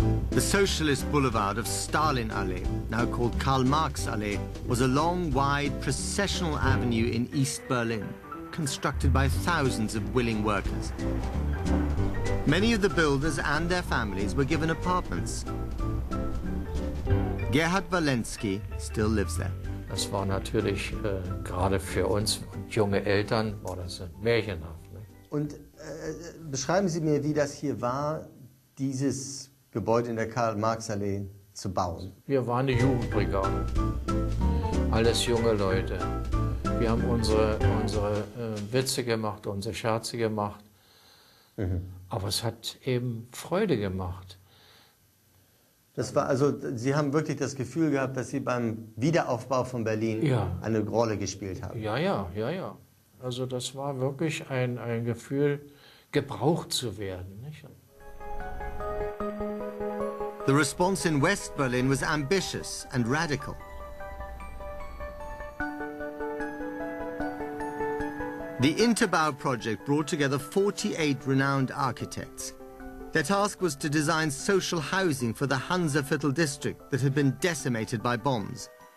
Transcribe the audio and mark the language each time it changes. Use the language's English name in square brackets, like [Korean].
[English] The socialist boulevard of Stalinallee, now called Karl Marx Allee, was a long, wide, processional avenue in East Berlin, constructed by thousands of willing workers. Many of the builders and their families were given apartments. Gerhard Walensky still lives there. [German] Das war natürlich gerade für uns und junge Eltern war das märchenhaft. Ne? Und beschreiben Sie mir, wie das hier war, dieses Gebäude in der Karl-Marx-Allee zu bauen. Wir waren eine Jugendbrigade, alles junge Leute. Wir haben unsere Witze gemacht, unsere Scherze gemacht, aber es hat eben Freude gemacht. Das war also, Sie haben wirklich das Gefühl gehabt, dass Sie beim Wiederaufbau von Berlin eine Rolle gespielt haben. Ja. Also das war wirklich ein Gefühl, gebraucht zu werden. Nicht? [English] The response in West Berlin was ambitious and radical. The Interbau project brought together 48 renowned architects. Their task was to design social housing for the Hanseviertel district that had been decimated by bombs.